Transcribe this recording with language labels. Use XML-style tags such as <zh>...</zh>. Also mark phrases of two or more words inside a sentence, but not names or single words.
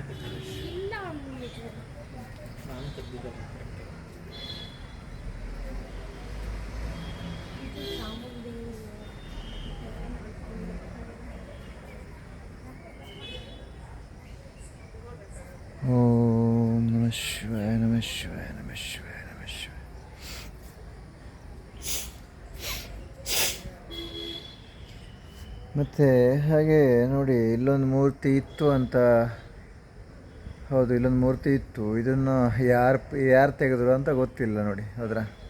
<sa>ನಮಃ ಶಿವಾಯ. ಓಂ ನಮಃ ಶಿವಾಯ. ನಮಃ ಶಿವಾಯ. ನಮಃ ಶಿವಾಯ. ನಮಃ ಶಿವಾಯ.</sa> <kn>ಮತ್ತು ಹಾಗೆ ನೋಡಿ, ಇಲ್ಲೊಂದು ಮೂರ್ತಿ ಇತ್ತು ಅಂತ. ಹೌದು, ಇಲ್ಲೊಂದು ಮೂರ್ತಿ ಇತ್ತು. ಇದನ್ನು ಯಾರು ತೆಗೆದ್ರು ಅಂತ ಗೊತ್ತಿಲ್ಲ ನೋಡಿ, ಹೌದ್ರಾ?</kn>